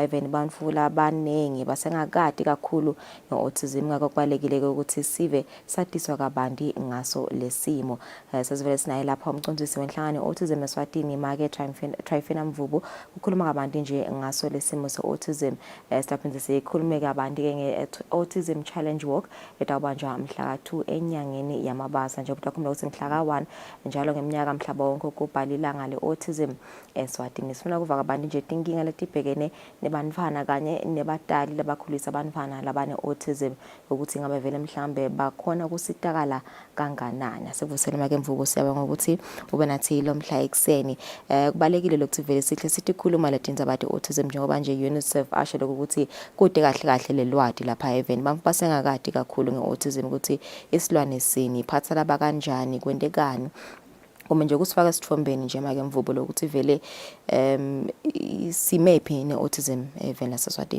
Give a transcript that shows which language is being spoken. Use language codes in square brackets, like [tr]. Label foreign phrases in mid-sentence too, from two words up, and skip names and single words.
[ss] eveni bantfu labaningi basengakati kakhulu ngeautism ngakho kubalekile ukuthi sive satiswa kabanti ngaso lesimo sasivele sinaye lapha umcondzisi wenhlangano autism Eswatini Make Trifina Mvubu ukukhuluma kabanti nje ngaso lesimo se-autism siphinde sikhulume kabanti ke nge- [en] autism challenge walk [ss] etawubanjwa mhla ka-2 enyangeni yamabasa njengoba takhumbula ukuthi mhla ka-1 njalo ngeminyaka mhlaba wonke ukubhala ilanga le-autism Eswatini. Sifuna kuva kabanti nje tinkinga letibhekene nebantfwana kanye nebatali labakhulisa abantfwana labane-autism ukuthi ngabe vele mhlambe bakhona ukusitakala kanganani. Asivusele Make Mvubu siyabonga ukuthi ube nathi lo mhla ekseni. Kubalekile lokuthi vele sihle sithi khuluma letindzaba te-autism njengoba nje UNICEF asho ukuthi kude kahle kahle lelwati lapha eveni bantfu basengakati kakhulu nge-autism ukuthi isilwane sini iphatha laba kanjani kwentekani uma nje kusifaka sithombeni nje Make Mvubu lokuthi vele simephi ne-autism eveni laseSwatini.